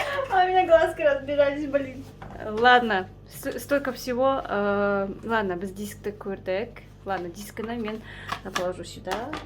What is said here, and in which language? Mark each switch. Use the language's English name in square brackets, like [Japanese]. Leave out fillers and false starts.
[Russian] А у меня глазки разбежались, блин. Ладно, столько всего. [Kazakh] Ладно, біз дискті көрдік. [Russian] Ладно, [Kazakh] дискіні мен [Russian] положу сюда.